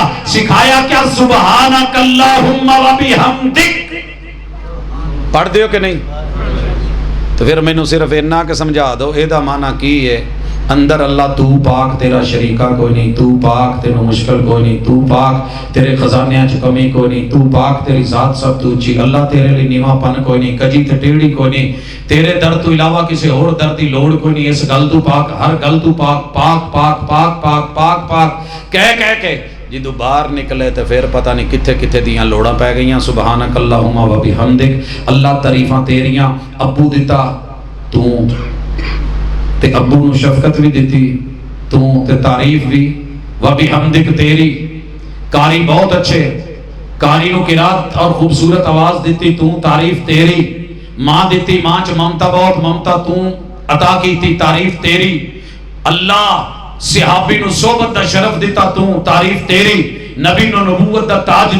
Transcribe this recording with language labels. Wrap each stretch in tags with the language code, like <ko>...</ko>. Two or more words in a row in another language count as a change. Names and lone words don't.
<pa>سکھایا کیا؟</pa> <ar>سبحانک اللہم و بحمدک۔</ar> <pa>پڑھ دیو کہ نہیں؟ تو پھر میں صرف اتنا کہ سمجھا دو اے دا معنی کی ہے، اندر اللہ تو پاک، تیرا شریکہ کوئی نہیں، تو پاک، تینوں مشکل کوئی نہیں، تو پاک، تیرے خزانیاں چ کمی کوئی نہیں، تو پاک، تیری ذات سب تو اچھی، اللہ تیرے لیے نیواں پن کوئی نہیں، کجی تے ٹیڑھی کوئی نہیں، تیرے در تو علاوہ کسی اور در دی لوڑ کوئی نہیں، اس گل تو پاک، ہر گل تو پاک، پاک پاک پاک پاک پاک پاک کہہ کے جدو باہر نکلے تو پھر پتہ نہیں کتھے کتھے دیاں لوڑاں پہ گئیاں۔</pa> <ar>سبحانک اللہم و بحمدک،</ar> <pa>اللہ تعریفاں تیریاں۔ ابو دیتا تو تے ابو نو شفقت بھی دیتی تو تے تعریف بھی وبحمدک تیری قاری بہت اچھے قاری نو قرات اور خوبصورت آواز دیتی تو تعریف تیری ماں دیتی ماں چ ممتا بہت ممتا تو عطا کیتی تعریف تیری اللہ صحابی نو صحبت دا شرف دیتا تو تعریف تیری نبی نو نبوت دا تاج</pa>